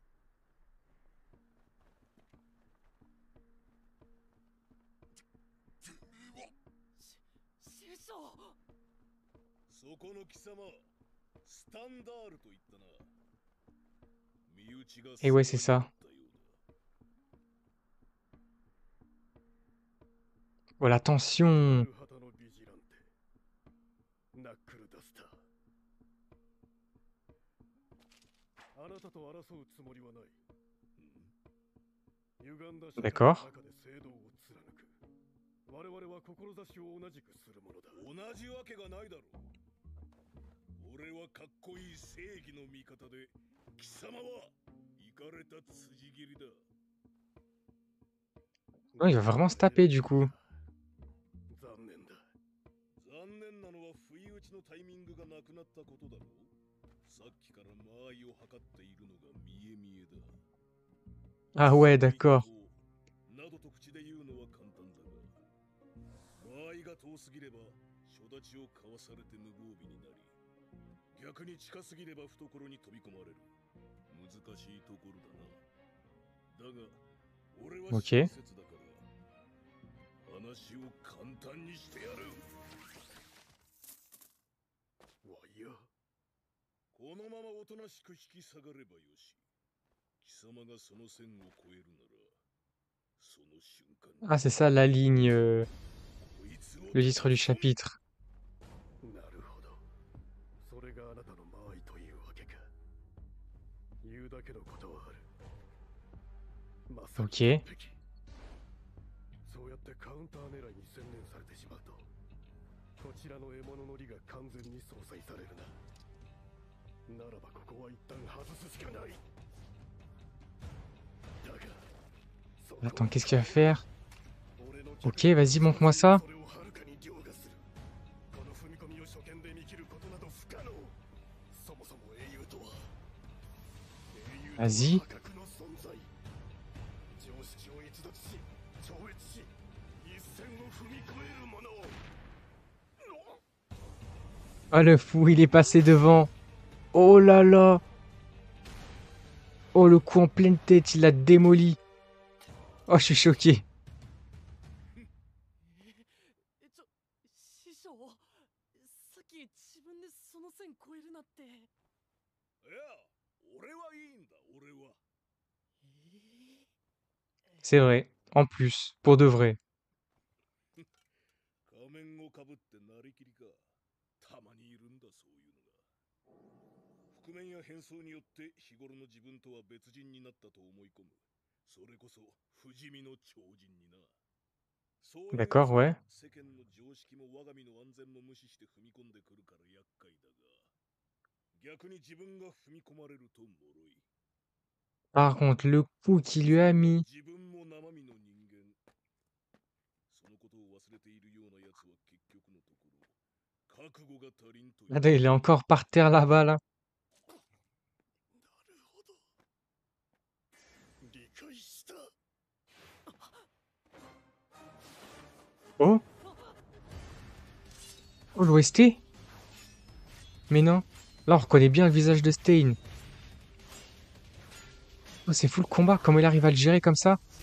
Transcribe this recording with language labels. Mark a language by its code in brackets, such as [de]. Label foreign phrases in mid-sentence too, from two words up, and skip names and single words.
[fr] Et ouais, c'est ça. Oh, la tension. [ja] あなたと争うつもりはない。歪んだ [fr] D'accord. [ja] 中で正道を貫く。我々は志を同じくするものだ。同じわけがないだろう。俺はかっこいい正義の味方で、貴様はイかれた辻斬りだ。 [fr] Non, il va vraiment se taper du coup. [ja] 残念だ。残念なのは不意打ちのタイミングがなくなったことだろう。さっきから間合いを測っているのが見え見えだ。 [fr] Ah ouais, d'accord. [ja] などと口で言うのは簡単だが、間合いが遠すぎれば初立ちをかわされて無防備になり、逆に近すぎれば懐に飛び込まれる。難しいところだな。だが、俺は親切だから、話を簡単にしてやる。わいや、このままおとなしく引き下がればよし。貴様がその線を越えるなら、その瞬間。 [fr] Ah, c'est ça la ligne, le titre du chapitre. [ja] なるほど。それがあなたの間合いというわけか。言うだけのことはある。まさに [fr] Ok. [ja] そうやってカウンター狙いに専念されてしまうと、こちらの獲物の利が完全に相殺されるな。ならばここは一旦外すしかない。 [fr] Attends, qu'est-ce qu'il va faire? Ok, vas-y, montre-moi ça. Vas-y. [ja] 常識を逸脱し超越し一線を踏み越える者を。 [fr] Ah, le fou, il est passé devant. Oh là là. Oh, le coup en pleine tête, il l'a démoli. Oh, je suis choqué. [ja] 師匠、さっき自分でその線越えるなって。いや、俺はいいんだ、俺は。 [fr] C'est vrai. En plus, pour de vrai. [ja] 仮面をかぶってなりきりか。たまにいるんだ、そういうのが。覆面や変装によって日頃の自分とは別人になったと思い込む。それこそ不死身の超人にな。 [fr] D'accord, ouais. [ja] 世間の常識も我が身の安全も無視して踏み込んでくるから厄介だが、逆に自分が踏み込まれると脆い。 [fr] Par contre, le coup qu'il lui a mis. [ja] 自分も生身の人間。そのことを忘れているようなやつは結局のところ覚悟が足りんという。 [fr] Attends, il est encore par terre là-bas, là. [ja] なるほど。理解した。 [fr] Oh. Oh, l'OST. Mais non. Là, on reconnaît bien le visage de Stein. Oh, c'est fou le combat. Comment il arrive à le gérer comme ça.